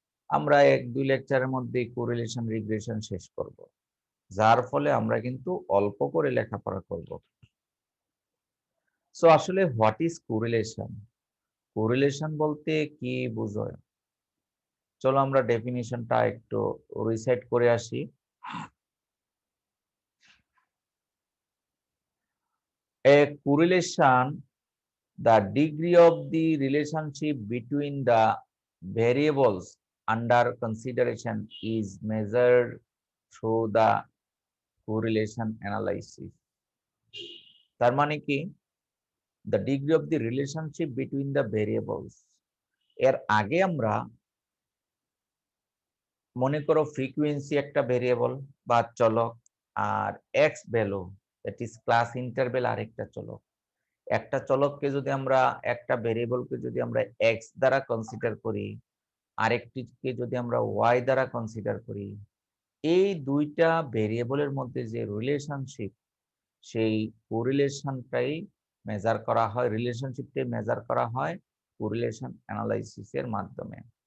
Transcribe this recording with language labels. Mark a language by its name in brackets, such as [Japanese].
[Bangla] আমরা 1-2 লেকচারের মধ্যে কোরিলেশন রিগ্রেশন শেষ করব, যার ফলে আমরা কিন্তু অল্প করে লেখাপড়া করব। সো আসলে [English] What is correlation? [Bangla] কোরিলেশন বলতে কি বোঝায়? চলো আমরা ডেফিনিশনটা একটু রিসেট করে আসি। [English] A correlation, the degree of the relationship between the variables under consideration is measured through the correlation analysis. [Bangla] তার মানে কি? [English] The degree of the relationship between the variables. [Bangla] এর আগে আমরা মনে করো ফ্রিকোয়েন্সি একটা ভেরিয়েবল বা চলক, আর x value that is class interval আরেকটা চলক। একটা চলককে যদি আমরা, একটা ভেরিয়েবলকে যদি আমরা এক্স দ্বারা কনসিডার করি, আরেকটিকে যদি আমরা ওয়াই দ্বারা কনসিডার করি, এই দুইটা ভেরিয়েবলের মধ্যে যে রিলেশনশিপ, সেই কোরিলেশনটাই মেজার করা হয়, রিলেশনশিপটাই মেজার করা হয় কোরিলেশন অ্যানালাইসিসের মাধ্যমে।